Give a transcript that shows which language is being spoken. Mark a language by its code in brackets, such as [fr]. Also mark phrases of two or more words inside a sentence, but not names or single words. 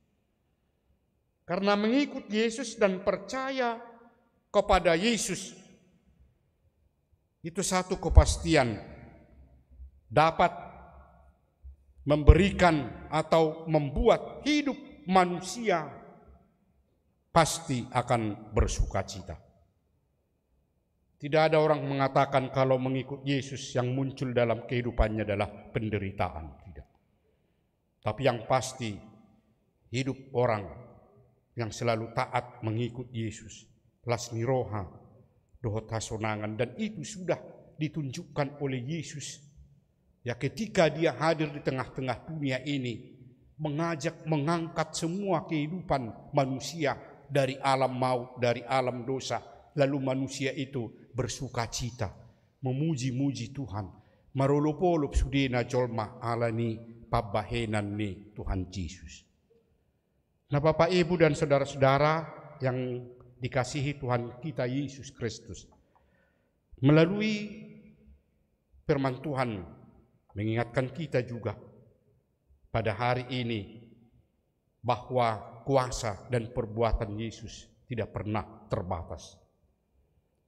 [id] Karena mengikut Yesus dan percaya kepada Yesus, itu satu kepastian dapat memberikan atau membuat hidup manusia pasti akan bersukacita. Tidak ada orang mengatakan kalau mengikut Yesus yang muncul dalam kehidupannya adalah penderitaan. Tidak. Tapi yang pasti hidup orang yang selalu taat mengikut Yesus, [bbc] lasni roha, dohot hasonangan, [id] dan itu sudah ditunjukkan oleh Yesus. Ya, ketika dia hadir di tengah-tengah dunia ini, mengajak mengangkat semua kehidupan manusia dari alam maut, dari alam dosa, lalu manusia itu bersukacita, memuji-muji Tuhan. [bbc] Marolopolop sudena jolma alani pabahenan ni Tuhan Yesus. [id] Nah, Bapak, Ibu, dan saudara-saudara yang dikasihi Tuhan kita Yesus Kristus, melalui firman Tuhan mengingatkan kita juga pada hari ini bahwa kuasa dan perbuatan Yesus tidak pernah terbatas.